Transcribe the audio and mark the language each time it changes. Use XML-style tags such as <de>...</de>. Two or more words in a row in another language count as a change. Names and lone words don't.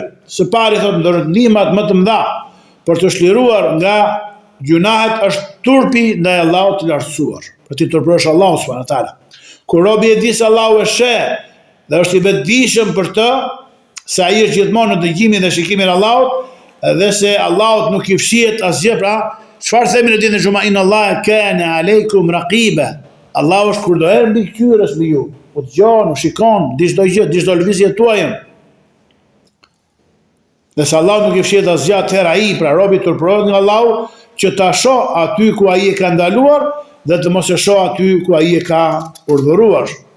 <sq>Së pari thotë ndër ndihmat më të mëdha për të shliruar nga gjunahet është turpi ndaj Allahut të lartësuar. Për të turpërosh Allahun</sq> <ar>سبحانه وتعالى.</ar> <sq>Kur robi e di se Allahu e sheh dhe është i vetëdijshëm për të, se ai është gjithmonë në dëgjimin dhe shikimin e Allahut, dhe se Allahut nuk i fshihet asgjë, pra çfarë themi në ditën e xumë,</sq> <ar>إن الله كان عليكم رقيبا.</ar> <sq>Allahu është kurdoher mbi qyrës mbi ju. Po dëgjon, shikon çdo gjë, çdo lëvizje tuaj. Dhe se Allahu nuk i fshihet asgjë, atëherë ai, pra robi turpërohet nga Allahu që ta shoh aty ku ai e ka ndaluar dhe të mos e shoh aty ku ai e ka urdhëruar.</sq>